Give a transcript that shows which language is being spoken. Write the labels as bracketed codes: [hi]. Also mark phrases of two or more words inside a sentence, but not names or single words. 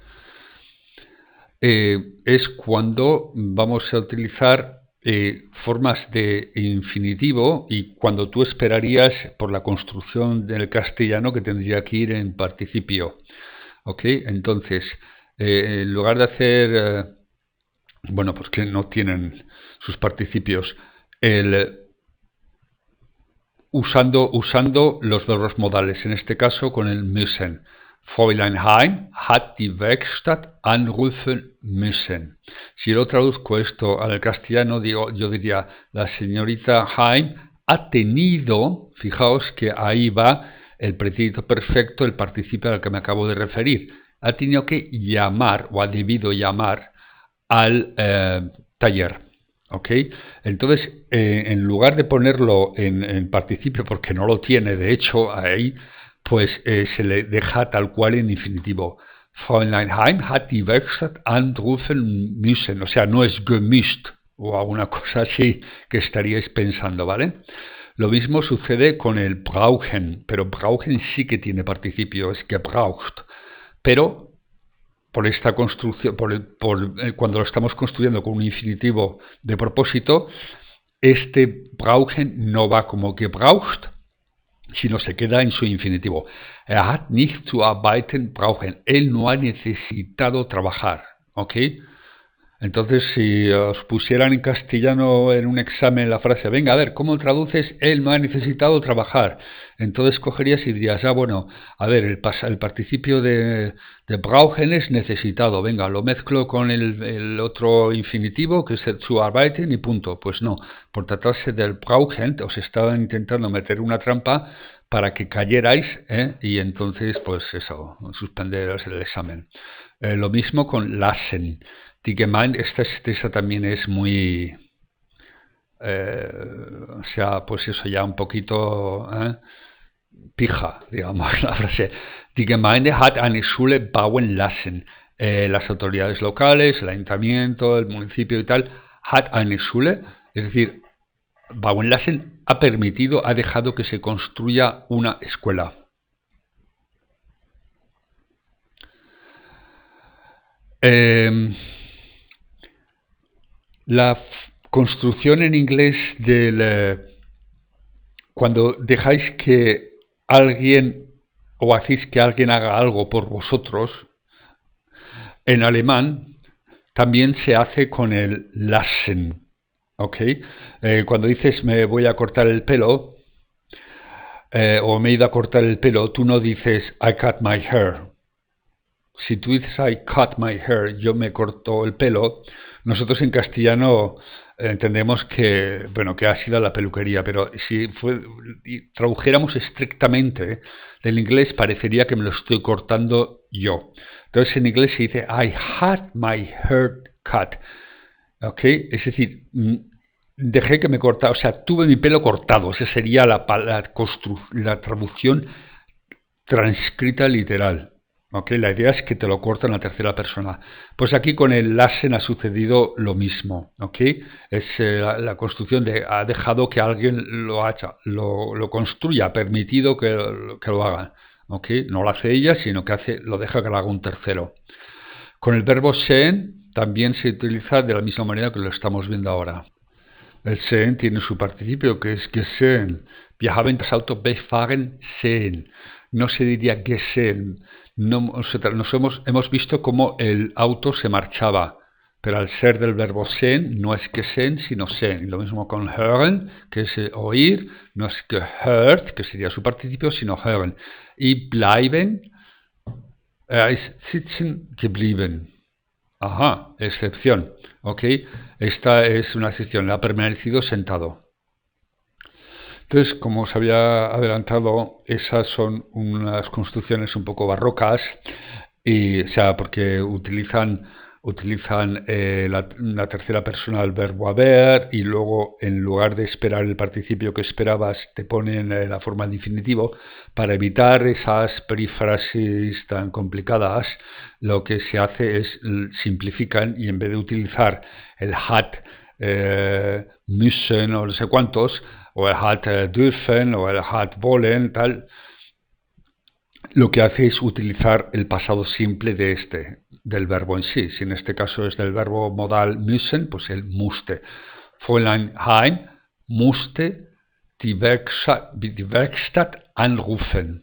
[es] Es cuando vamos a utilizar formas de infinitivo y cuando tú esperarías por la construcción del castellano que tendría que ir en participio. ¿Ok? Entonces, en lugar de hacer, bueno, pues que no tienen sus participios, usando los verbos modales, en este caso con el müssen. [de] Fräulein Heim hat die Werkstatt anrufen müssen. [es] Si yo traduzco esto al castellano, yo diría, la señorita Heim ha tenido, fijaos que ahí va el pretérito perfecto, el participio al que me acabo de referir, ha tenido que llamar o ha debido llamar al taller. ¿Ok? Entonces, en lugar de ponerlo en participio, porque no lo tiene, de hecho, ahí, pues se le deja tal cual en infinitivo. [de] Fräulein Heim hat die Werkstatt anrufen müssen. [es] O sea, no es gemüsst o alguna cosa así que estaríais pensando, ¿vale? Lo mismo sucede con el brauchen, pero brauchen sí que tiene participio, es gebraucht. Pero por esta construcción, cuando lo estamos construyendo con un infinitivo de propósito, este brauchen no va como gebraucht, sino se queda en su infinitivo. [de] Hat nicht zu arbeiten brauchen. [es] Él no ha necesitado trabajar. ¿Ok? Entonces, si os pusieran en castellano en un examen la frase, venga, a ver, ¿cómo traduces? Él no ha necesitado trabajar. Entonces cogerías y dirías, bueno, a ver, el participio de brauchen es necesitado. Venga, lo mezclo con el otro infinitivo, que es el [de] zu arbeiten, [es] y punto. Pues no, por tratarse del brauchen, os estaban intentando meter una trampa para que cayerais, y entonces, pues eso, suspenderos el examen. Lo mismo con lassen. [de] Die Gemeinde, [es] esta también es muy, o sea, pues eso ya un poquito pija, digamos, la frase. [de] Die Gemeinde hat eine Schule bauen lassen. [es] Las autoridades locales, el ayuntamiento, el municipio y tal, [de] hat eine Schule, [es] es decir, [de] bauen lassen [es] ha permitido, ha dejado que se construya una escuela. La construcción en inglés cuando dejáis que alguien o hacéis que alguien haga algo por vosotros, en alemán también se hace con el lassen. ¿Ok? Cuando dices me voy a cortar el pelo o me he ido a cortar el pelo, tú no dices [en] I cut my hair. [es] Si tú dices [en] I cut my hair, [es] yo me corto el pelo, nosotros en castellano entendemos que, bueno, que ha sido la peluquería, pero si tradujéramos estrictamente del inglés parecería que me lo estoy cortando yo. Entonces en inglés se dice [en] I had my hair cut. [es] ¿Ok? Es decir, dejé que me cortara, o sea, tuve mi pelo cortado. Esa sería la traducción transcrita literal. ¿Ok? La idea es que te lo corta en la tercera persona. Pues aquí con el lassen ha sucedido lo mismo. ¿Ok? Es la construcción ha dejado que alguien lo construya, ha permitido que lo haga. ¿Ok? No lo hace ella, sino que lo deja que lo haga un tercero. Con el verbo sehen también se utiliza de la misma manera que lo estamos viendo ahora. El sehen tiene su participio, que es gesehen. [de] Wir haben das Auto wegfahren sehen. [es] No se diría gesehen. No, hemos visto cómo el auto se marchaba, pero al ser del verbo sehen no es gesehen, sino sehen. Y lo mismo con hören, que es oír, no es gehört, que sería su participio, sino hören. [de] Y bleiben es sitzen geblieben. [es] Ajá, excepción. ¿Ok? Esta es una excepción, ha permanecido sentado. Entonces, como os había adelantado, esas son unas construcciones un poco barrocas, o sea, porque utilizan la tercera persona del verbo haber y luego en lugar de esperar el participio que esperabas te ponen la forma de infinitivo. Para evitar esas perífrasis tan complicadas, lo que se hace es simplifican y en vez de utilizar el [de] hat, müssen [es] o no sé cuántos, o el [de] hat dürfen [es] o el [de] hat wollen, [es] tal, lo que hace es utilizar el pasado simple del verbo en sí. Si en este caso es del verbo modal müssen, pues el musste. [de] Fräulein Heim musste die Werkstatt anrufen.